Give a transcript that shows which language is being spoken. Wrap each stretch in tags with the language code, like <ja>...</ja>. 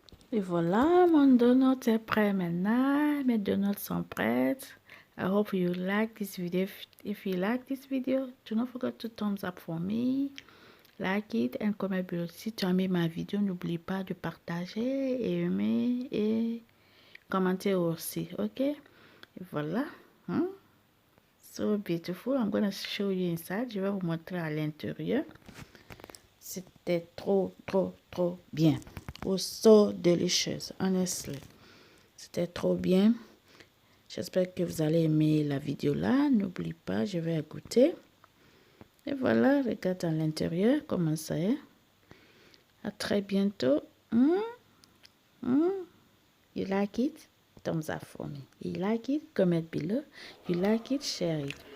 <fr>Et voilà, mon donut est prêt maintenant. Mes donuts sont prêts.</fr> <en>I hope you like this video. If you like this video, do not forget to thumbs up for me. Like it and comment below.</en> <fr>Si tu as aimé ma vidéo, n'oublie pas de partager et aimer et commenter aussi. Ok? Et voilà.</fr> <en>So beautiful. I'm gonna show you inside.</en> <fr>Je vais vous montrer à l'intérieur. C'était trop bien.</fr> <en>It was so delicious, honestly.</en> <fr>C'était trop bien. J'espère que vous allez aimer la vidéo là. N'oublie pas, je vais goûter. Et voilà, regarde à l'intérieur comment ça est. À très bientôt.</fr> <en>You like it? Thumbs up for me. You like it? Comment below. You like it? Share it.</en>